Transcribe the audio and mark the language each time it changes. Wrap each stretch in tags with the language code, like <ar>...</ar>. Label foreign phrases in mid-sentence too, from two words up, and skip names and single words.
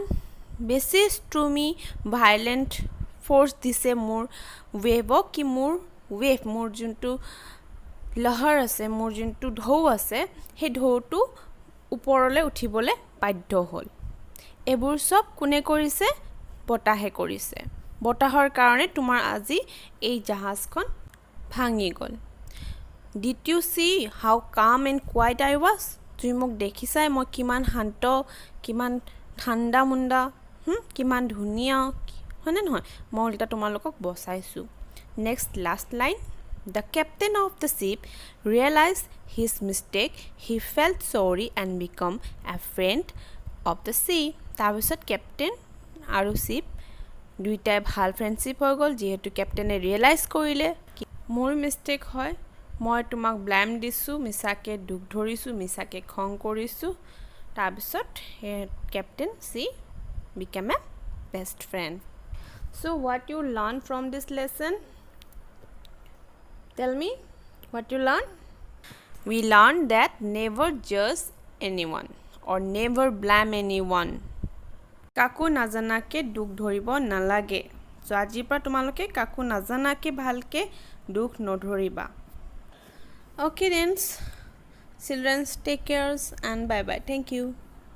<as>বেছি</as> <en>stormy violent force</en> <as>দিছে মোৰ ওয়েভক কি মোৰ ওয়েভ মোৰ যোনটো লহৰ আছে মোৰ যোনটো ঢৌ আছে সেই ঢৌটো ওপৰলৈ উঠিবলৈ বাধ্য হ'ল এবোৰ সব কোনে কৰিছে বতাহে কৰিছে বতাহৰ কাৰণে তোমাৰ আজি এই জাহাজখন ভাঙি গ'ল</as> <en>Did you see how calm and quiet I was</en> <as>তুমি মোক দেখিছাই মই কিমান শান্ত কিমান ঠাণ্ডা মুণ্ডা কিমান ধুনীয়া হয়নে নহয় মই উল্টা তোমালোকক বচাইছো</as> <en>next last line The captain of the ship realized his mistake. He felt sorry and became a friend of the sea.</en> <as>তাৰপিছত captain আৰু ship দুইটাই ভাল ফ্ৰেণ্ডশিপ হৈ গ'ল যেহেতু captainে realize কৰিলে মোৰ মিষ্টেক হয় মই তোমাক ব্লেম দিছোঁ মিছাকে দুখ ধৰিছোঁ মিছাকে খং কৰিছোঁ তাৰপিছত</as> <en>captain C became a best friend so what you learn from this lesson tell me what you learn we learned that never judge anyone or never blame anyone</en> <as>কাকো নাজানাকে দুখ ধৰিব নালাগে সো আজিৰ পৰা তোমালোকে কাকো নাজানাকে ভালকে দুখ নধৰিবা</as> <en>okay then children take care and bye bye thank you</en>